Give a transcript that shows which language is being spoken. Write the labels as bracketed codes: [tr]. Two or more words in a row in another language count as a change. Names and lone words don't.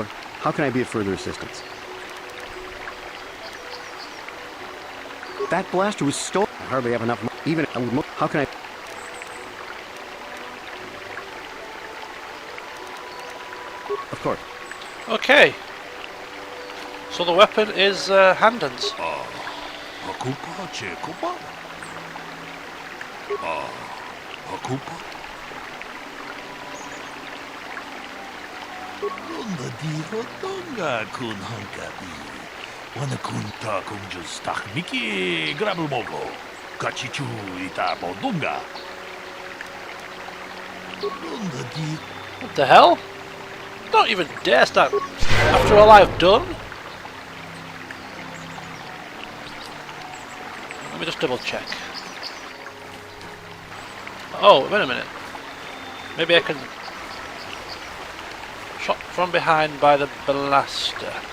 [en] How can I be of further assistance? That blaster was stolen. I hardly have enough money. Even I would how can I? Of course. Okay. So the weapon is Handens. Hakupa, Chekupa? Hakupa? Runda di Hotonga kun hankabi. Wana kun ta kun just tak miki grabelmogo. Kachichu ita bodunga. Runda di. What the hell? Don't even dare start after all I've done. Let me just double check. Oh, wait a minute. Maybe I can shot from behind by the blaster.